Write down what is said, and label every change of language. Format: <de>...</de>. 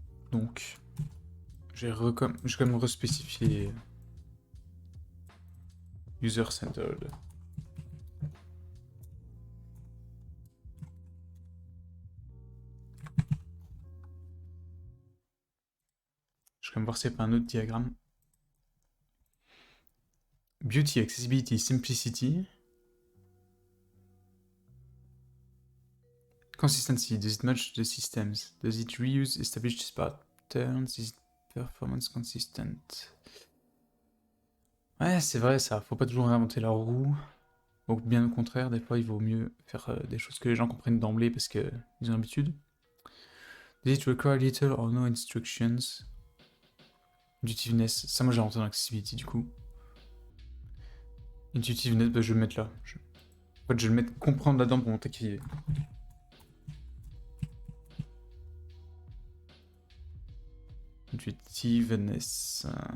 <fr>Donc, je vais quand même respécifier user-centered. Je vais quand même voir s'il n'y a pas un autre diagramme.</fr> <en>Beauty, accessibility, simplicity. Consistency, does it match the systems? Does it reuse established patterns? Is it performance consistent?</en> <fr>Ouais, c'est vrai ça, faut pas toujours réinventer la roue. Donc bien au contraire, des fois il vaut mieux faire des choses que les gens comprennent d'emblée parce qu'ils ont l'habitude.</fr> <en>Does it require little or no instructions?</en> <fr>Intuitiveness, ça moi j'ai rentré dans l'accessibility du coup. Intuitiveness, bah, je vais le mettre là. En fait je vais le mettre comprendre là-dedans pour montrer qu'il est.</fr> <en>Intuitiveness.</en>